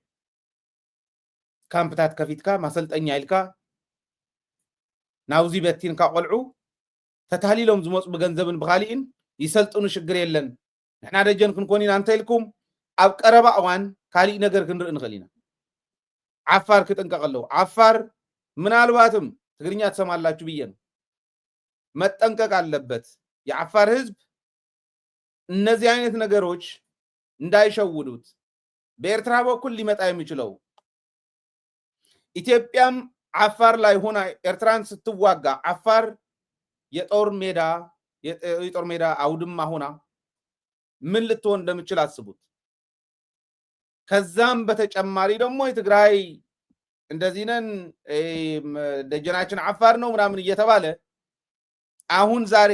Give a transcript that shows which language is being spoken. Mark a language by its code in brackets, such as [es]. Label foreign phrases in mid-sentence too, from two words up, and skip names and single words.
[ti] ካምፕታት ከፊትካ ማሰልጠኛ ኢልካ ናብዚ በቲንካ ቆልዑ ተታሊሎም ዝመፁ ብገንዘብን ብኻሊእን ይሰልጥኑ ሽግር የለን ንሕና ደጀን ክንኮን ኢና እንተኢልኩም ኣብ ቀረባ እዋን ካሊእ ነገር ክንርኢ ንኽእል ኢና ዓፋር ክጥንቀቕ ኣለዎ ዓፋር ምናልባትም [am] ትግርኛ ትሰማላችሁ ብዬ ነው መጠንቀቅ አለበት የዓፋር ህዝብ እነዚህ አይነት ነገሮች እንዳይሸውዱት በኤርትራ በኩል ሊመጣ የሚችለው ኢትዮጵያም ዓፋር ላይ ሆና ኤርትራን ስትዋጋ ዓፋር የጦር ሜዳ አውድማ ሆና ምን ልትሆን እንደምችል አስቡት ከዛም በተጨማሪ ደግሞ የትግራይ እንደዚህ ነን ደጀናችን ዓፋር ነው ምናምን እየተባለ አሁን ዛሬ